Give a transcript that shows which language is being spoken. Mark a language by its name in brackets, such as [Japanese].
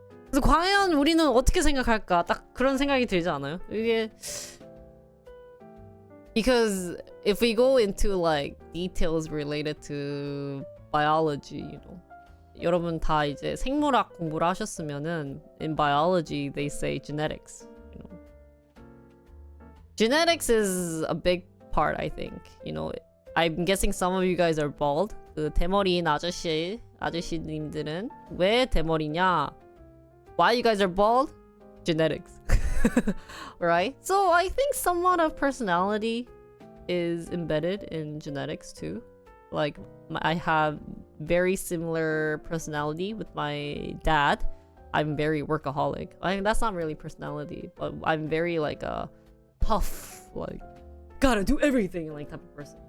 [Korean] 그래서 과연 우리는 어떻게 생각할까? 딱 그런 생각이 들지 않아요? [English] 이게 because if we go into like details related to biology, you know, [Korean] 여러분 다 이제 생물학 공부를 하셨으면은 [English] in biology they say genetics, you know. Genetics is a big part, I think. You know, I'm guessing some of you guys are bald. [Korean] 그 대머리인 아저씨님들은 왜 대머리냐? [English] Why you guys are bald? Genetics. Right? So I think somewhat of personality is embedded in genetics too. Like, I have very similar personality with my dad. I'm very workaholic. I mean, that's not really personality, but I'm very like a tough, like, gotta do everything like type of person.